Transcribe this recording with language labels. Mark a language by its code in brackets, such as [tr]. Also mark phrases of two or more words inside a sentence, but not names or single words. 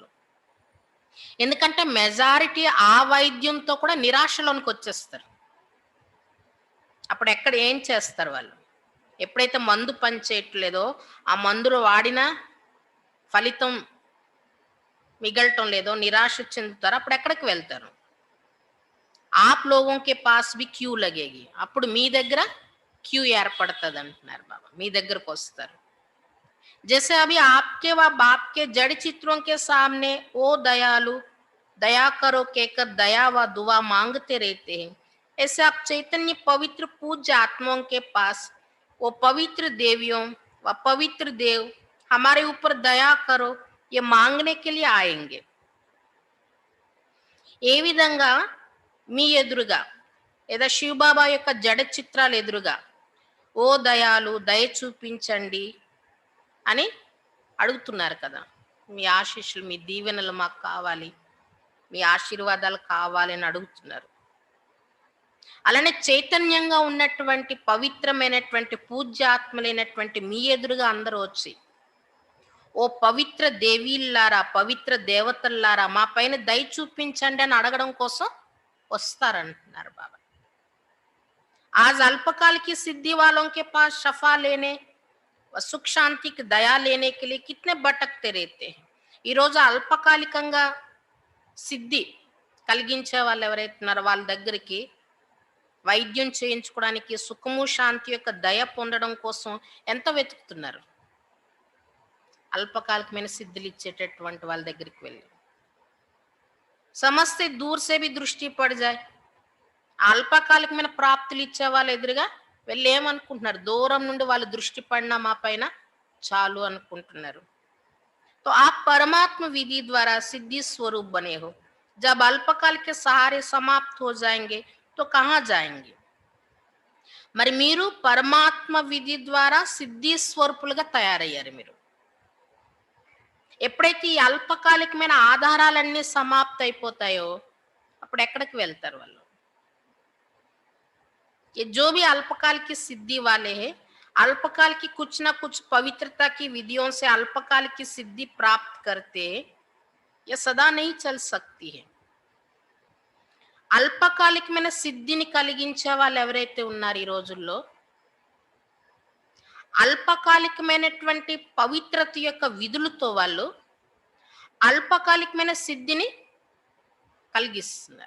[te] ఎందుకంటే మెజారిటీ ఆ వైద్యంతో కూడా నిరాశలోనికొచ్చేస్తారు. అప్పుడు ఎక్కడ ఏం చేస్తారు వాళ్ళు? ఎప్పుడైతే మందు పనిచేయట్లేదో, ఆ మందులు వాడినా ఫలితం మిగలటం లేదో, నిరాశ చెందుతారో అప్పుడెక్కడికి వెళ్తారు? [hi] आप लोगों के पास भी क्यू लगेगी. [te] అప్పుడు మీ దగ్గర క్యూ ఏర్పడతదంటున్నారు బాబా. మీ దగ్గరకొస్తారు. [hi] जैसे अभी आपके व बाप के जड़ चित्रों के सामने ओ दयालु दया करो कहकर दया व दुआ मांगते रहते हैं, ऐसे आप चैतन्य पवित्र पूज्य आत्माओं के पास वो पवित्र देवियों व पवित्र देव हमारे ऊपर दया करो ये मांगने के लिए आएंगे. [te] ఏ విధంగా మీ ఎదురుగా లేదా శివబాబా యొక్క జడ చిత్రాలు ఎదురుగా ఓ దయాలు దయ చూపించండి అని అడుగుతున్నారు కదా. మీ ఆశీస్సులు, మీ దీవెనలు మాకు కావాలి, మీ ఆశీర్వాదాలు కావాలి అని అడుగుతున్నారు. అలానే చైతన్యంగా ఉన్నటువంటి పవిత్రమైనటువంటి పూజ్యాత్మలైనటువంటి మీ ఎదురుగా అందరూ వచ్చి ఓ పవిత్ర దేవీల్లారా, పవిత్ర దేవతల్లారా మా పైన దయ చూపించండి అని అడగడం కోసం వస్తారంటున్నారు బాబా. [hi] आज अल्पकाल की सिद्धि वालों के पास शफा लेने व सुख शांति की दया लेने के लिए कितने भटकते रहते हैं. [te] ఈ రోజు అల్పకాలికంగా సిద్ధి కలిగించే వాళ్ళు ఎవరైతే ఉన్నారో వాళ్ళ దగ్గరికి వైద్యం చేయించుకోవడానికి, సుఖము శాంతి యొక్క దయ పొందడం కోసం ఎంత వెతుకుతున్నారు. అల్పకాలికమైన సిద్ధులు ఇచ్చేటటువంటి వాళ్ళ దగ్గరికి వెళ్ళి [hi] समझते दूर से भी दृष्टि पड़ जाए. [te] అల్పకాలికమైన ప్రాప్తులు ఇచ్చే వాళ్ళ ఎదురుగా వెళ్ళి ఏమనుకుంటున్నారు? దూరం నుండి వాళ్ళు దృష్టి పడినా మా పైన చాలు అనుకుంటున్నారు. [hi] तो आप परमात्मा विधि द्वारा सिद्धि स्वरूप बने हो. जब अल्पकाल के सहारे समाप्त हो जाएंगे तो कहाँ जाएंगे? [te] మరి మీరు పరమాత్మ విధి ద్వారా సిద్ధి స్వరూపులుగా తయారయ్యారు. మీరు ఎప్పుడైతే ఈ అల్పకాలికమైన ఆధారాలన్నీ సమాప్త అయిపోతాయో అప్పుడు ఎక్కడికి వెళ్తారు వాళ్ళు? [hi] ये जो भी अल्पकाल की सिद्धि वाले हैं, अल्पकाल की कुछ ना कुछ पवित्रता की विधियों से अल्पकाल की सिद्धि प्राप्त करते, ये सदा नहीं चल सकती है. [te] అల్పకాలికమైన సిద్ధిని కలిగించే వాళ్ళు ఎవరైతే ఉన్నారు ఈ రోజుల్లో, అల్పకాలికమైనటువంటి పవిత్రత యొక్క విధులతో వాళ్ళు అల్పకాలికమైన సిద్ధిని కలిగిస్తున్నారు.